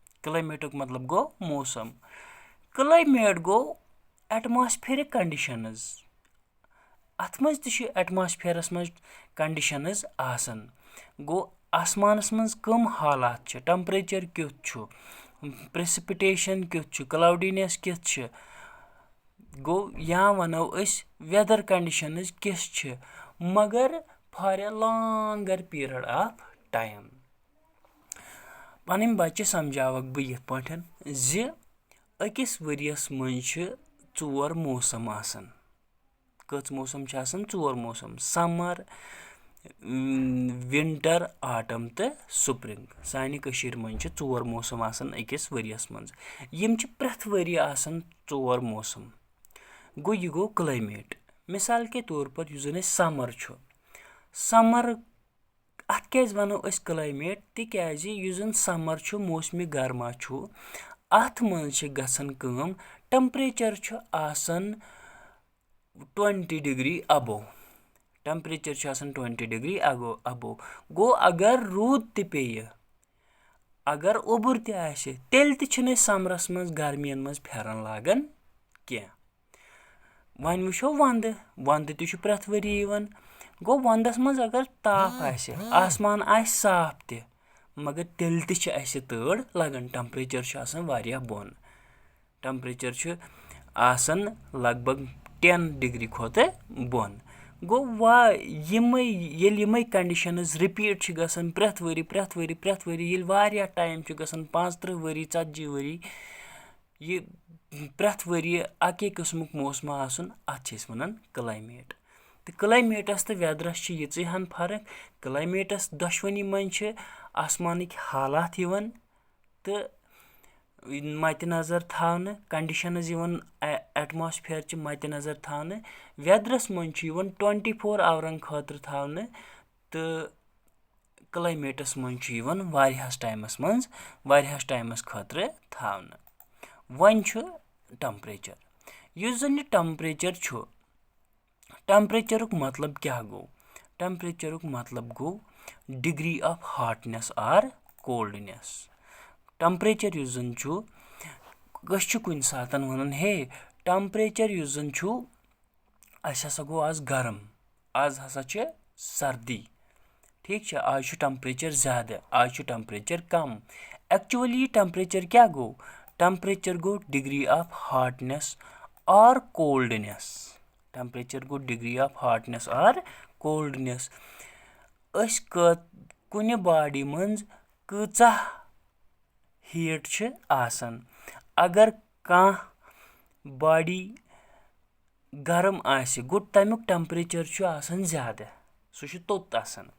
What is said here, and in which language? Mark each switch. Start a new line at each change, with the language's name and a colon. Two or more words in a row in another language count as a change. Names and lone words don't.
Kashmiri: क्लाइमेट गो
English: atmospheric conditions
Kashmiri: अथ मज ति एटमॉस्फेयरस मज कंडीशंस आसन गो आसमानस मज कम हालात छ टेम्परेचर क्युत छ प्रेसिपिटेशन क्युत छ क्लाउडीनेस कित छ गो या वनो अस
English: weather conditions
Kashmiri: किस छ मगर
English: for a longer period of time
Kashmiri: पन बच्चे समझावक बह यथ पठन ज अकिस वरियस मज छ 4 मौसम आसन कच मौसम छ आसन 4 मौसम समर विंटर ऑटम तो स्प्रिंग सानि कशीर मज छ 4 मौसम आसन अकिस वरियस मज यम छ प्रथ वरि आसन 4 मौसम गो यह गो क्लाइमेट
Urdu: مثال کے طور پر
Kashmiri: युस जन समर अथ क्या वनो अस क्लाइमेट तिक्याज युस जन समर छ मौसमी गर्मा छ अथ मज छ गसन कम टेम्परेचर छ आसन 20
English: degree above
Kashmiri: टेम्परेचर छ आसन 20
English: degree above
Kashmiri: गो अगर रूद ति पेय अगर ओबुर ति आसे तेल ति छन समरस मज गर्मियन मज फेरन लागन के वन वुचो वंद ति छु प्रथ वरि यवन गो वंदस मज अगर ताप आसे आसमान आसे साफ ति मगर तेल ति छ आसे तड़ लगन टेम्परेचर छ आसन वारिया बोन टेम्परेचर छ आसन लगभग 10 डिग्री खोत बोन गो यमई
English: conditions repeat
Kashmiri: छ गसन प्रथ वरि ये वारिया टाइम छ गसन 35 वरि 40 वरि ये प्रथ वरि अके किस्मुक मौसम आसन अथ छ वनन क्लाइमेट तो क्लाइमेटस तो वेदरस छ यिच हन फर्क क्लाइमेटस दशवनी मन छ आसमानिक हालात यवन तो मत नजर थावने कंडीशंस यवन एटमॉस्फेयर च मत नजर थावने वेदरस मन छ यवन 24 hours खतर थावने तो क्लाइमेटस मन छ यवन वारियास टाइमस खतर थावने वन छ टेम्परेचर युस जन टेम्परेचर छ टेम्परेचरुक मतलब क्या गो टेम्परेचरुक मतलब गो
English: degree of hotness and coldness
Kashmiri: टेम्परेचर युस जन छु कस छु कुन सातन वनन हे टेम्परेचर युस जन छु अस हसा गो आज गरम आज हसा छ सर्दी ठीक छ आज छु टेम्परेचर ज्यादा आज छु टेम्परेचर कम
English: actually temperature
Kashmiri: क्या गो टेम्परेचर गो
English: degree of hotness and coldness
Kashmiri: टेम्परेचर गो
English: degree of hotness and coldness
Kashmiri: अस कुन बॉडी मंज कचा हीट छ आसन अगर कां बॉडी गरम आसे गो तमुक टेम्परेचर छ आसन ज्यादा सु छ तोत आसन